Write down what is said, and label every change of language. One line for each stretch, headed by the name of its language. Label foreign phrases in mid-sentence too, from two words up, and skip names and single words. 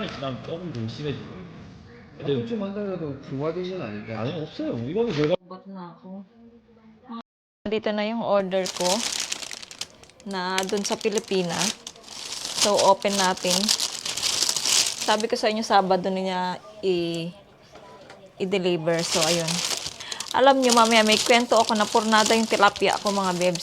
Korean: 약간 조금 좀 심해지고. 근데 조금 만나도 중화되진 않을까? 아니 없어요. 이거는 저희가
Filipino: Bot na ako. Dito na yung order ko na dun sa Pilipinas. So, open natin. Sabi ko sa inyo, Sabado niya i-deliver. So, ayun. Alam nyo, mamaya may kwento ako na purnada yung tilapia ko, mga bebs.